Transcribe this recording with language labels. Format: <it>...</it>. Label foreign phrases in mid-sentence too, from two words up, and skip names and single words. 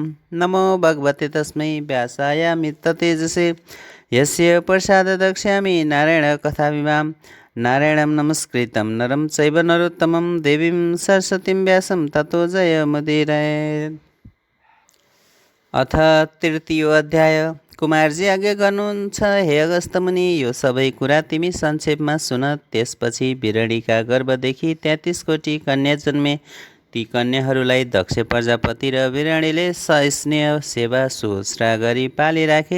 <sa>नमो भगवते तस्मै व्यासायामिततेजसे यस्य प्रसाददक्ष्यामि नारायणकथाविवां नारायणं नमस्कृतं नरं चैव नरोत्तमं देवीं सरस्वतीं व्यासं ततो जयमुदीरये। अथ तृतीयो अध्याय।</sa> <ne>कुमारजी आज्ञा गर्नुहुन्छ, हे अगस्त्य मुनि, यो सबै कुरा तिमी संक्षेपमा सुन। त्यसपछि बिरणीका गर्भदेखि 33 कोटी कन्या जन्मे। ती कन्याहरूलाई दक्ष प्रजापति र बिरणीले सस्नेह सेवा सुश्रा गरी पालिराखे।</ne>